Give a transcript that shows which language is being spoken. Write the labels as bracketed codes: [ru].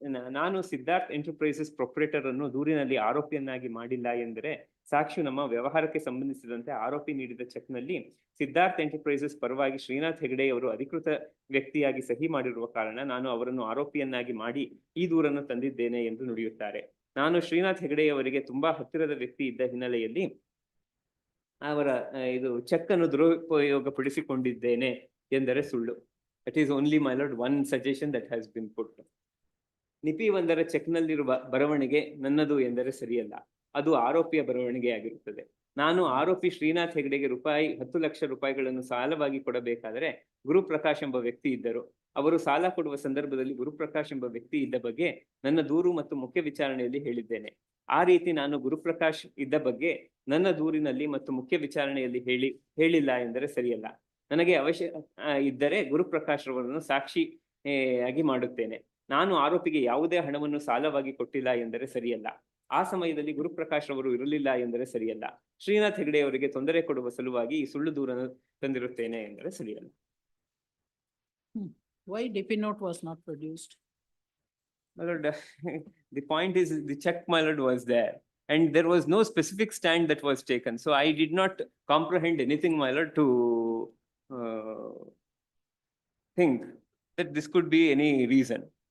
[kn] ನಾನು Siddharth enterprises proprietor ಅನ್ನು ದೂರಿನಲ್ಲಿ ಆರೋಪಿಯನ್ನಾಗಿ ಮಾಡಿಲ್ಲ ಎಂದರೆ ಸಾಕ್ಷಿಯು ನಮ್ಮ ವ್ಯವಹಾರಕ್ಕೆ ಸಂಬಂಧಿಸಿದಂತೆ ಆರೋಪಿ ನೀಡಿದ ಚೆಕ್ ನಲ್ಲಿ ಸಿದ್ಧಾರ್ಥ್ ಎಂಟರ್ಪ್ರೈಸಸ್ ಪರವಾಗಿ ಶ್ರೀನಾಥ್ ಹೆಗಡೆಯವರು ಅಧಿಕೃತ ವ್ಯಕ್ತಿಯಾಗಿ ಸಹಿ ಮಾಡಿರುವ ಕಾರಣ ನಾನು ಅವರನ್ನು ಆರೋಪಿಯನ್ನಾಗಿ ಮಾಡಿ ಈ ದೂರನ್ನು ತಂದಿದ್ದೇನೆ ಎಂದು ನುಡಿಯುತ್ತಾರೆ. ನಾನು ಶ್ರೀನಾಥ್ ಹೆಗಡೆಯವರಿಗೆ ತುಂಬಾ ಹತ್ತಿರದ ವ್ಯಕ್ತಿ ಇದ್ದ ಹಿನ್ನೆಲೆಯಲ್ಲಿ ಅವರ ಚೆಕ್ ಅನ್ನು ದುರುಪಯೋಗಪಡಿಸಿಕೊಂಡಿದ್ದೇನೆ ಎಂದರೆ ಸುಳ್ಳು. [en] That is only, my lord, one suggestion that has been put. [kn] Neiphiu 1 check ನಲ್ಲಿರುವ ಬರವಣಿಗೆ ನನ್ನದು ಎಂದರೆ ಸರಿಯಲ್ಲ. ಅದು ಆರೋಪಿಯ ಬರವಣಿಗೆ ಆಗಿರುತ್ತದೆ. ನಾನು ಆರೋಪಿ ಶ್ರೀನಾಥ್ ಹೆಗಡೆಗೆ ₹10 ಲಕ್ಷ ಸಾಲವಾಗಿ ಕೊಡಬೇಕಾದರೆ ಗುರುಪ್ರಕಾಶ್ ಎಂಬ ವ್ಯಕ್ತಿ ಇದ್ದರು. ಅವರು ಸಾಲ ಕೊಡುವ ಸಂದರ್ಭದಲ್ಲಿ ಗುರುಪ್ರಕಾಶ್ ಎಂಬ ವ್ಯಕ್ತಿ ಇದ್ದ ಬಗ್ಗೆ ನನ್ನ ದೂರು ಮತ್ತು ಮುಖ್ಯ ವಿಚಾರಣೆಯಲ್ಲಿ ಹೇಳಿದ್ದೇನೆ. ಆ ರೀತಿ ನಾನು ಗುರುಪ್ರಕಾಶ್ ಇದ್ದ ಬಗ್ಗೆ ನನ್ನ ದೂರಿನಲ್ಲಿ ಮತ್ತು ಮುಖ್ಯ ವಿಚಾರಣೆಯಲ್ಲಿ ಹೇಳಿಲ್ಲ ಎಂದರೆ ಸರಿಯಲ್ಲ. ನನಗೆ ಅವಶ್ಯ ಇದ್ದರೆ ಗುರುಪ್ರಕಾಶ್ ರವರನ್ನು ಸಾಕ್ಷಿಯಾಗಿ ಮಾಡುತ್ತೇನೆ. ನಾನು ಆರೋಪಿಗೆ ಯಾವುದೇ ಹಣವನ್ನು ಸಾಲವಾಗಿ ಕೊಟ್ಟಿಲ್ಲ ಎಂದರೆ ಸರಿಯಲ್ಲ. ಆ ಸಮಯದಲ್ಲಿ ಗುರುಪ್ರಕಾಶ್ ರವರು ಇರಲಿಲ್ಲ ಎಂದರೆ ಸರಿಯಲ್ಲ. ಶ್ರೀನಾಥ್ ಹೆಗಡೆಯವರಿಗೆ ತೊಂದರೆ ಕೊಡುವ ಸಲುವಾಗಿ ಈ ಸುಳ್ಳು ದೂರನ್ನು ತಂದಿರುತ್ತೇನೆ ಎಂದರೆ ಸರಿಯಲ್ಲ. [en] Why DP note was not produced? My lord, the point is the check, my lord, was there and there was no specific stand that was taken. So I did not comprehend anything, my lord, to think that this could be any reason.